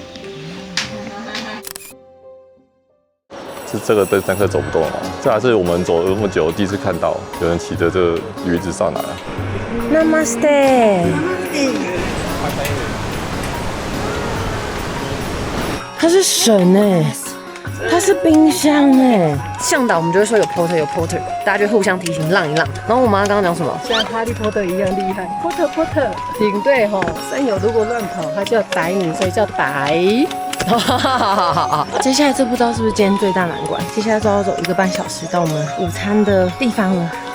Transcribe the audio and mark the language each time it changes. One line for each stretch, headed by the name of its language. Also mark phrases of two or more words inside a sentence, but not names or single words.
Chinese: 是這個登山客走不動了，這還是我們走了那麼久第一次看到有人騎着這個驢子上來。 Namaste。它是神哎，它是冰箱哎。向導我們就會說有 porter，大家就互相提醒讓一讓。然後我媽剛剛講什麼？像哈利波特一樣厲害 ，porter。領隊吼，山友如果亂跑，他就要逮你，所以叫逮。接下來這不知道是不是今天最大難關？接下來就要走1個半小時到我們午餐的地方了。